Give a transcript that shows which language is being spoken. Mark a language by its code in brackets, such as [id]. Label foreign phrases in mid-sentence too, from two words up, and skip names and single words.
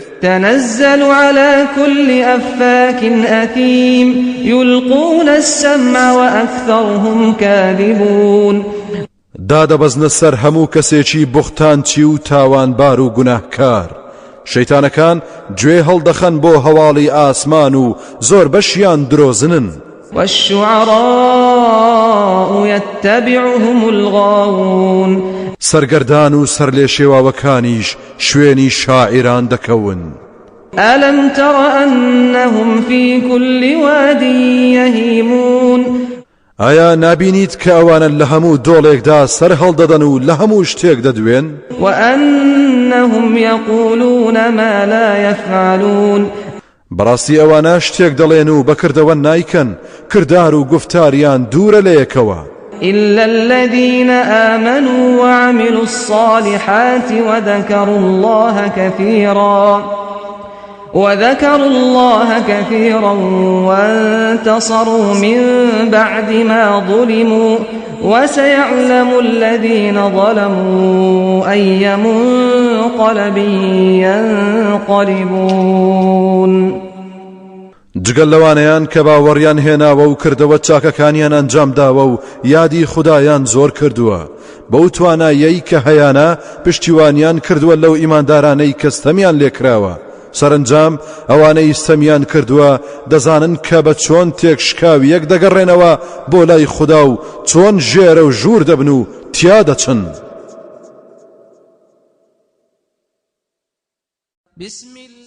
[ar] تنزل على كل أفاك أثيم يلقون السمع وأكثرهم كاذبون. [ckb] دادەبەزنە سەر هەموو کەسێکی بوختانچی و تاوانبار و گوناهکار شەیتانەکان گوێ هەڵدەخەن بۆ هەواڵی ئاسمان و زۆر بەشیان درۆزنن [ar] والشعراء يتبعهم الغاوون [ckb] سەرگەردان و سەر لێ شێواوەکانیش شوێنی شاعران دەکەون [ar] ألم تر أنهم في كل واد يهيمون [ckb] ئایا نابینیت کە ئەوانە لە هەموو دۆڵێکدا سەر هەڵدەدەن و لە هەموو شتێک دەدوێن [ar] وأنهم يقولون ما لا يفعلون [ckb] بەڕاستی ئەوانە شتێک دەڵێن و بەکردەوە نایکەن کردار و گفتاریان دوورە لە یەکەوە [ar] إلا الذين آمنوا وعملوا الصالحات وذكروا الله كثيرا وانتصروا من بعد ما ظلموا وسيعلم الذين ظلموا أي منقلب ينقلبون [ckb] جگەل لەوانەیان کە باوەڕیان هێناوە و کردەوە چاکەکانیان ئەنجام داوە و یادی خودایان زۆر کردووە بەو توانایەی کە هەیانە پشتیوانیان کردووە لەو ئیماندارانەی کە ستەمیان لێکراوە سەرنجام ئەوانەی ستەمیان کردووە دەزانن کە بە چۆن تێکشکاو یەک دەگەڕێنەوە بۆ لای خوددا و چۆن ژێرە و ژوور دەبن و تیا دەچن.